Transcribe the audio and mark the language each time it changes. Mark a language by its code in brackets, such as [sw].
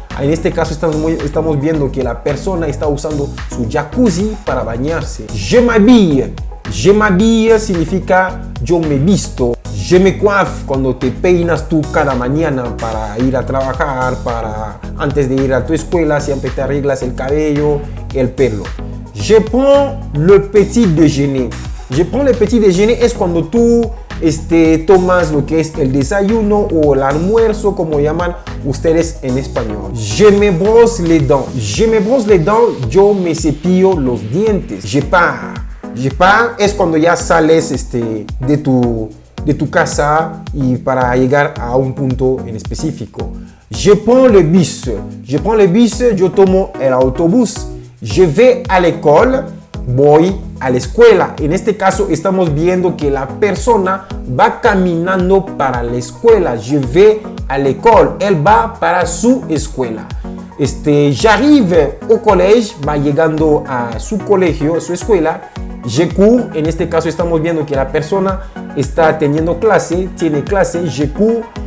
[es] En este caso estamos viendo que la persona está usando su jacuzzi para bañarse. [fr] Je m'habille. Je m'habille [es] significa yo me visto. [fr] Je me coiffe [es] cuando te peinas tú cada mañana para ir a trabajar, antes de ir a tu escuela, siempre te arreglas el cabello, el pelo. [fr] Je prends le petit déjeuner. Je prends le petit déjeuner [es] es cuando tú tomas lo que es el desayuno o el almuerzo, como llaman ustedes en español. [fr] Je me brosse les dents. Je me brosse les dents, [es] yo me cepillo los dientes. [fr] Je pars. Je pars [es] es cuando ya sales de tu casa y para llegar a un punto en específico. [fr] Je prends le bus. Je prends le bus, [es] yo tomo el autobús. [fr] Je vais à l'école, [es] voy a la escuela. En este caso estamos viendo que la persona va caminando para la escuela. [fr] Je vais à l'école, [es] él va para su escuela. [fr] J'arrive au collège, [es] va llegando a su colegio, a su escuela. [fr] Je cours, [es] en este caso estamos viendo que la persona está teniendo clase, tiene clase. Je cours.